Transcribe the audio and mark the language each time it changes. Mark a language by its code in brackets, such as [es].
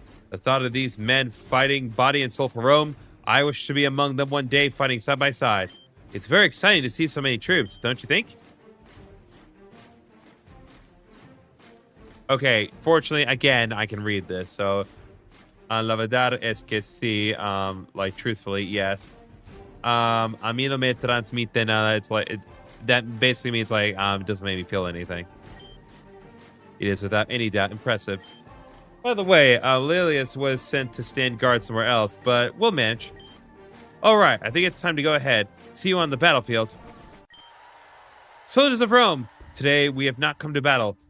[en] The thought of these men fighting body and soul for Rome, I wish to be among them one day fighting side by side. It's very exciting to see so many troops, don't you think? Okay, fortunately, again, I can read this, so... [es] la verdad es que sí, [en] like, truthfully, yes. [es] A mí no me transmite nada. [en] It's like, that basically means, like, it doesn't make me feel anything. It is, without any doubt, impressive. By the way, Lilius was sent to stand guard somewhere else, but we'll manage. Alright, I think it's time to go ahead. See you on the battlefield. Soldiers of Rome, today we have not come to battle.